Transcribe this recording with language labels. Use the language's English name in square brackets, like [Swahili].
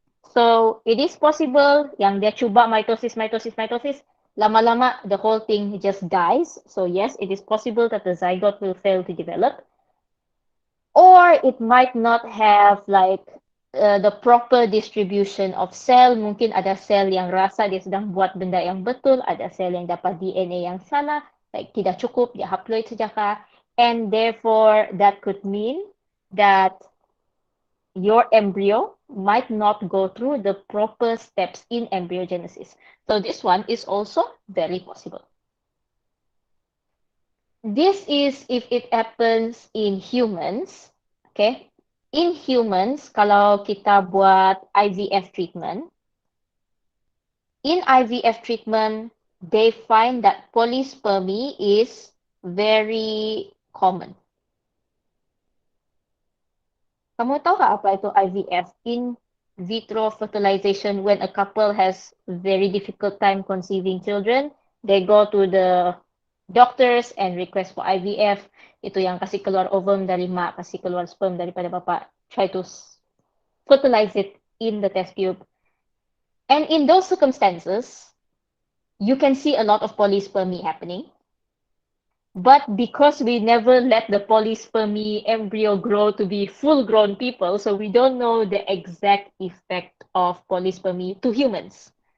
[English] So it is possible yang dia cuba mitosis, mitosis, mitosis, lama-lama the whole thing just dies. So yes, it is possible that the zygote will fail to develop. Or it might not have like the proper distribution of cell. [Malay] Mungkin ada sel yang rasa dia sedang buat benda yang betul, ada sel yang dapat DNA yang salah, like tidak cukup, dia haploid saja kah. [English] And therefore, that could mean that your embryo might not go through the proper steps in embryogenesis. So this one is also very possible. This is if it happens in humans, okay? In humans, kalau kita buat IVF treatment, in IVF treatment, they find that polyspermy is very common. [Malay] Kamu tahu nggak apa itu IVF? [English] In vitro fertilization, when a couple has very difficult time conceiving children, they go to the doctors and request for IVF. [Malay] Itu yang kasih keluar ovum dari mak, kasih keluar sperm daripada bapak. [English] Try to fertilize it in the test tube. And in those circumstances, you can see a lot of polyspermy happening. But because we never let the polyspermy embryo grow to be full-grown people, so we don't know the exact effect of polyspermy to humans.